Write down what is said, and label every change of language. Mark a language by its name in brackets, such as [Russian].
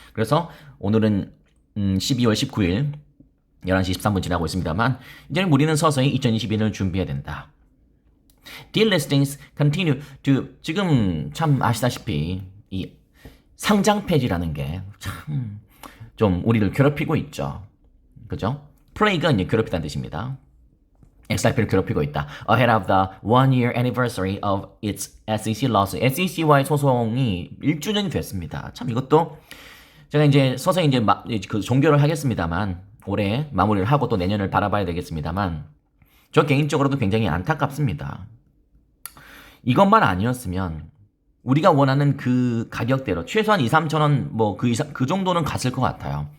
[Korean] 그래서 오늘은 12월 19일 11시 23분 지나고 있습니다만 이제는 우리는 서서히 2022년을 준비해야 된다. [English] Deal listings continue to [Korean] 지금 참 아시다시피 이 상장 폐지라는 게 참 좀 우리를 괴롭히고 있죠. 그죠? 플레이가 이제 괴롭히다는 뜻입니다. XRP를 괴롭히고 있다. [English] Ahead of the 1-year anniversary of its SEC lawsuit. [Korean] SEC와의 소송이 1주년이 됐습니다. 참 이것도 제가 이제 서서히 이제 그 종결을 하겠습니다만 올해 마무리를 하고 또 내년을 바라봐야 되겠습니다만 저 개인적으로도 굉장히 안타깝습니다. 이것만 아니었으면 우리가 원하는 그 가격대로 최소한 2-3천 원 뭐 그 정도는 갔을 것 같아요.